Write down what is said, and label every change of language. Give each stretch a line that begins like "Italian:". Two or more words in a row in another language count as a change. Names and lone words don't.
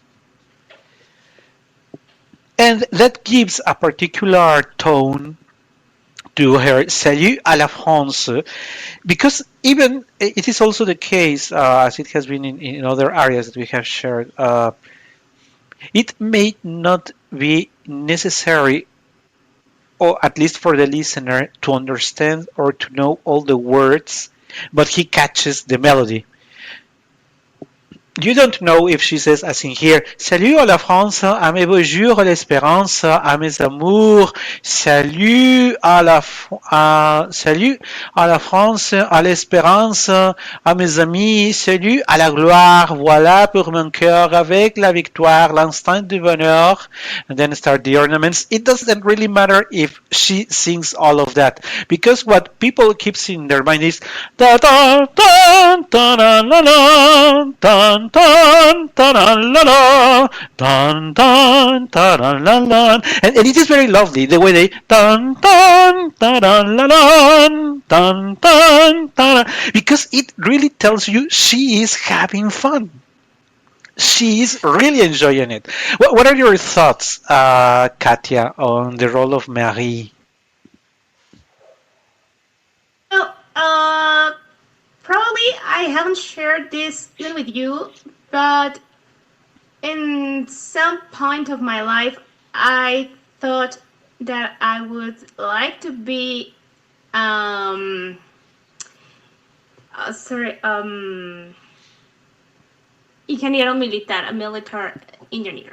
English: And that gives a particular tone to her Salut à la France, because even it is also the case, as it has been in other areas that we have shared, it may not be necessary, or at least for the listener, to understand or to know all the words, but he catches the melody. You don't know if she says, as in here,
French: Salut à la France, à mes beaux jours, à l'espérance, à mes amours, salut à la France, à l'espérance, à mes amis, salut à la gloire, voilà pour mon cœur, avec la victoire, l'instant du bonheur,
English: and then start the ornaments. It doesn't really matter if she sings all of that, because what people keep in their mind is da da da da da la la da da da da la la da da da da la la, and it is very lovely the way they da da da da la la da da da, because it really tells you she is having fun. She's really enjoying it. What are your thoughts, Katia, on the role of Marie? Well, probably I haven't shared this even with you, but in some point of my life, I thought that I would like to be, um, sorry,
Spanish: ingeniero militar,
English: a military engineer.